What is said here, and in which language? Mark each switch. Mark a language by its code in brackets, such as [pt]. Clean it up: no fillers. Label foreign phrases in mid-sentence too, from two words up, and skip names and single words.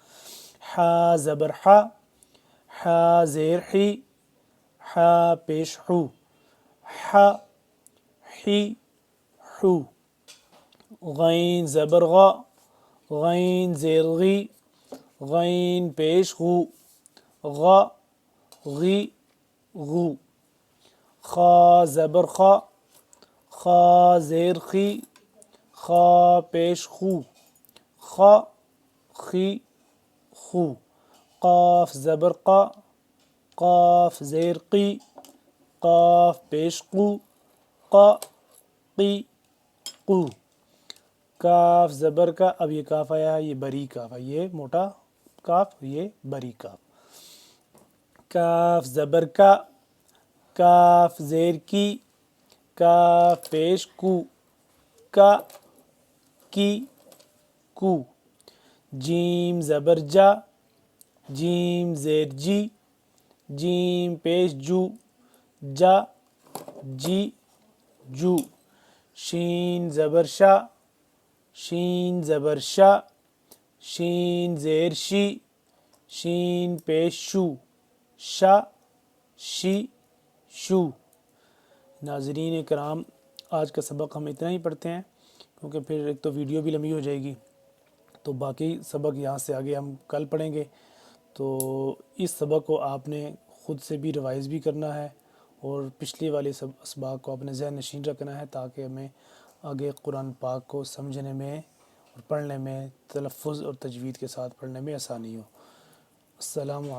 [ur] حا زبر حا، حا زیر حی، حا پیش حو، حا حی حو۔ غین زبر غا، غین زیر غی، غین پیش غو، غا غی غو۔ خا زبر خا، خا زیر خی، خا پیش خو، خا خی خو۔ قاف زبر قا، قاف زیر قی، قاف پیش قو، قا قی قو۔ کاف زبر کا، اب یہ کاف آیا ہے، یہ بری کاف ہے، یہ موٹا کاف، یہ بری کاف۔ کاف زبر کا، کاف زیر کی، کاف پیش کو، کا کی کو۔ جیم زبر جا، جیم زیر جی، جیم پیش جو، جا جی جو۔ شین زبر شا، شین زبر شا، شین زیر شی، شین پیش شو، شا شی شو۔ ناظرین کرام، آج کا سبق ہم اتنا ہی پڑھتے ہیں کیونکہ پھر ایک تو ویڈیو بھی لمبی ہو جائے گی، تو باقی سبق یہاں سے آگے ہم کل پڑھیں گے۔ تو اس سبق کو آپ نے خود سے بھی ریوائز بھی کرنا ہے اور پچھلی والے سب اسباق کو اپنے ذہن نشین رکھنا ہے تاکہ ہمیں آگے قرآن پاک کو سمجھنے میں اور پڑھنے میں تلفظ اور تجوید کے ساتھ پڑھنے میں آسانی ہو۔